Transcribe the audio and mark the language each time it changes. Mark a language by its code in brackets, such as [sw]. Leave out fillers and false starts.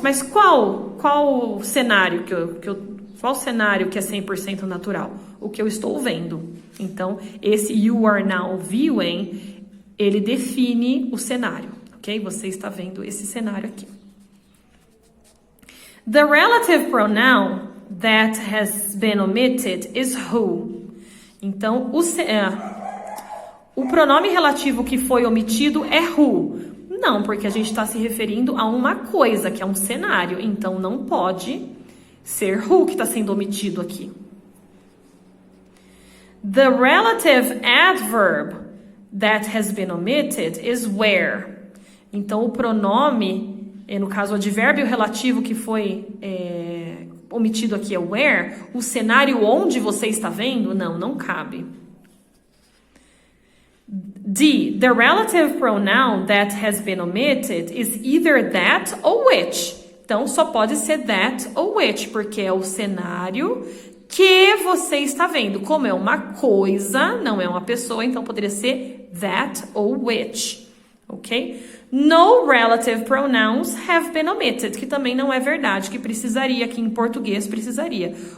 [pt] Mas qual cenário qual cenário que é 100% natural? O que eu estou vendo. Então, esse [en] you are now viewing, [pt] ele define o cenário, ok? Você está vendo esse cenário aqui. [en] The relative pronoun that has been omitted is who. [pt] Então, o pronome relativo que foi omitido é who. Não, porque a gente está se referindo a uma coisa, que é um cenário. Então, não pode ser who que está sendo omitido aqui. [en] The relative adverb that has been omitted is where. [pt] Então, o pronome, no caso, o advérbio relativo que foi omitido aqui é where. O cenário onde você está vendo, não cabe. D. [en] The relative pronoun that has been omitted is either that or which. [pt] Então, só pode ser that ou which, porque é o cenário que você está vendo. Como é uma coisa, não é uma pessoa, então poderia ser that ou which, ok? [en] No relative pronouns have been omitted, [pt] que também não é verdade, que precisaria, aqui em português precisaria.